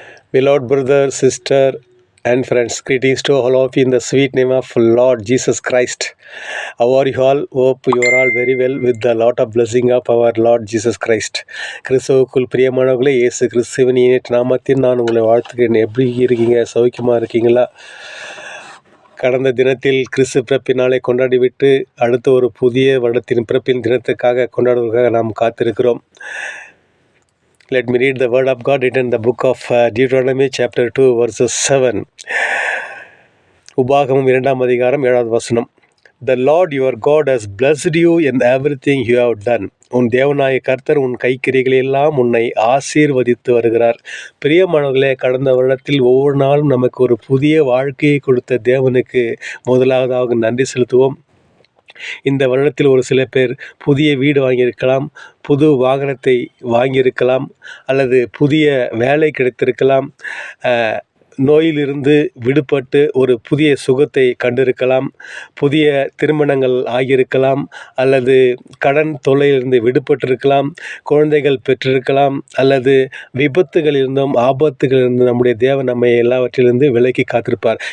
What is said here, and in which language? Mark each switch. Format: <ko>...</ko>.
<en>Beloved brother, sister, and friends, greetings to all of you in the sweet name of Lord Jesus Christ. How are you all? Hope you are all very well with the lot of blessing of our Lord Jesus Christ.</en> <ta>கிறிஸ்துவுக்குள் பிரியமானவர்களே, இயேசு கிறிஸ்துவின் இனிய நாமத்தில் நான் உங்களை வாழ்த்துகிறேன். எப்படி இருக்கீங்க? சௌக்கியமாக இருக்கீங்களா? கடந்த தினத்தில் கிறிஸ்து பிறப்பின் நாளை கொண்டாடிவிட்டு அடுத்த ஒரு புதிய வருடத்தின் பிறப்பின் தினத்துக்காக கொண்டாடுவதற்காக நாம் காத்திருக்கிறோம்.</ta> <en>Let me read the word of God written in the book of Deuteronomy chapter 2 verses 7.</en> <ta>உபாகமம் 2ஆம் அதிகாரம் 7வது வசனம்.</ta> <en>The Lord your God has blessed you in everything you have done.</en> <ta>உன் தேவனாய கர்த்தர் உன் கைக்கிரிகளெல்லாம் உன்னை ஆசீர்வதித்து வருகிறார். பிரியமானவர்களே, கடந்த வருடத்தில் ஒவ்வொரு நாளும் நமக்கு ஒரு புதிய வாழ்க்கையை கொடுத்த தேவனுக்கு முதலாவதாக நன்றி செலுத்துவோம். இந்த வருடத்தில் ஒரு சில பேர் புதிய வீடு வாங்கியிருக்கலாம், புது வாகனத்தை வாங்கியிருக்கலாம், அல்லது புதிய வேலை கிடைத்திருக்கலாம், நோயிலிருந்து விடுபட்டு ஒரு புதிய சுகத்தை கண்டிருக்கலாம், புதிய திருமணங்கள் ஆகியிருக்கலாம், அல்லது கடன் தொல்லையிலிருந்து விடுபட்டிருக்கலாம், குழந்தைகள் பெற்றிருக்கலாம், அல்லது விபத்துகளிலிருந்தும் ஆபத்துகளிலிருந்து நம்முடைய தேவன் நம்மை எல்லாவற்றிலிருந்து விலக்கி காத்திருப்பார்.</ta>